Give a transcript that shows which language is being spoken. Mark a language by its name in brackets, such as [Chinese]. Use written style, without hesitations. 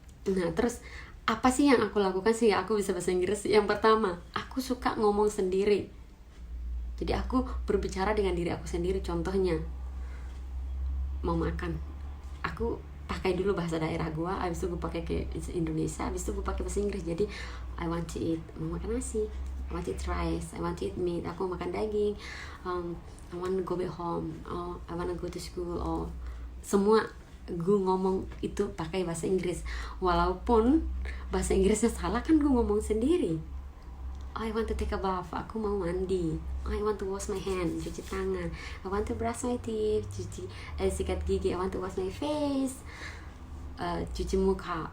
[Indonesian] Nah, terus apa sih yang aku lakukan sih aku bisa bahasa Inggris? Yang pertama, aku suka ngomong sendiri. Jadi aku berbicara dengan diri aku sendiri. Contohnya, mau makan, aku pakai dulu bahasa daerah gue, habis itu gue pakai ke Indonesia, habis itu gue pakai bahasa Inggris. [English] Jadi I want to eat, [Indonesian] mau makan nasi, [English] I want to eat rice, I want to eat meat, [Indonesian] aku mau makan daging, [English] I want to go back home, I want to go to school, [Indonesian] semua gue ngomong itu pakai bahasa Inggris. Walaupun bahasa Inggrisnya salah, kan gue ngomong sendiri. [English] I want to take a bath, [Indonesian] aku mau mandi. [English] I want to wash my hand, [Indonesian] cuci tangan. [English] I want to brush my teeth, [Indonesian] sikat gigi. [English] I want to wash my face, [Indonesian] cuci muka.